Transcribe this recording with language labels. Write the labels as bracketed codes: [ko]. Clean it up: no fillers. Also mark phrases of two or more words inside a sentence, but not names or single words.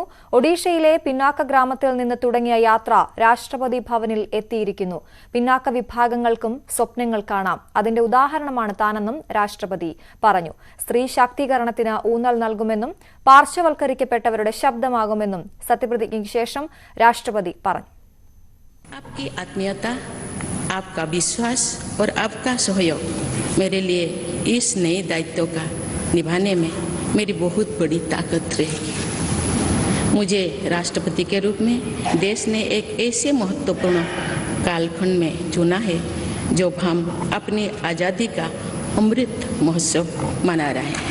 [ml] ഒഡീഷയിലെ പിന്നാക്ക ഗ്രാമത്തിൽ നിന്ന് തുടങ്ങിയ യാത്ര രാഷ്ട്രപതി ഭവനിൽ എത്തിയിരിക്കുന്നു. പിന്നാക്ക വിഭാഗങ്ങൾക്കും സ്വപ്നങ്ങൾ കാണാം. അതിന്റെ ഉദാഹരണമാണ് താനെന്നും രാഷ്ട്രപതി പറഞ്ഞു. സ്ത്രീ ശാക്തീകരണത്തിന് ഊന്നൽ നൽകുമെന്നും പാർശ്വവൽക്കരിക്കപ്പെട്ടവരുടെ ശബ്ദമാകുമെന്നും സത്യപ്രതിജ്ഞയ്ക്ക് ശേഷം രാഷ്ട്രപതി പറഞ്ഞു. [hi] आपका विश्वास और आपका सहयोग मेरे लिए इस नए दायित्व का निभाने में मेरी बहुत बड़ी ताकत रहेगी. मुझे राष्ट्रपति के रूप में देश ने एक ऐसे महत्वपूर्ण कालखंड में चुना है जब हम अपनी आज़ादी का अमृत महोत्सव मना रहे हैं.